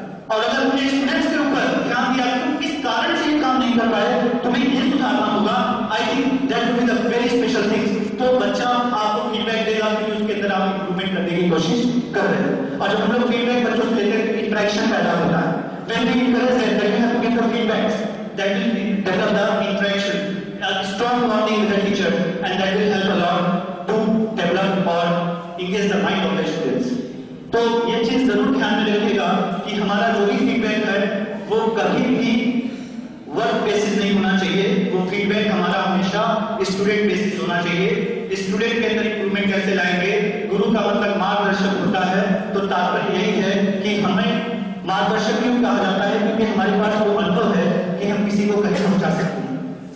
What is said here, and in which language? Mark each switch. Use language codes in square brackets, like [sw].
[hi] और अगर हमने स्टूडेंट्स के ऊपर ध्यान दिया तुम किस कारण से ये काम नहीं कर पाए, तुम्हें ये सुधारना होगा, [en] I think that will be the very special things. [hi] तो बच्चा आपको फीडबैक देगा कि उसके अंदर आप इंप्रूवमेंट करने की कोशिश कर रहे हैं। और जब हम लोग फीडबैक बच्चों से लेते हैं, इंटरेक्शन पैदा होता है। [en] When we encourage them, then we have to give the feedbacks that will develop the interaction, a strong bonding with the teacher, and that will help a lot to develop or engage the mind of the students. [hi] तो ये चीज जरूर ध्यान में रखिएगा कि हमारा जो भी फीडबैक है वो कभी भी वर्क बेसिस नहीं होना चाहिए, वो फीडबैक हमारा हमेशा स्टूडेंट बेसिस होना चाहिए। स्टूडेंट के अंदर इंप्रूवमेंट कैसे लाएंगे, गुरु का मतलब मार्गदर्शक होता है, तो तात्पर्य यही है कि हमें मार्गदर्शक क्यों कहा जाता है, क्योंकि हमारे पास वो अनुभव है कि हम किसी को कहीं पहुंचा सकते हैं।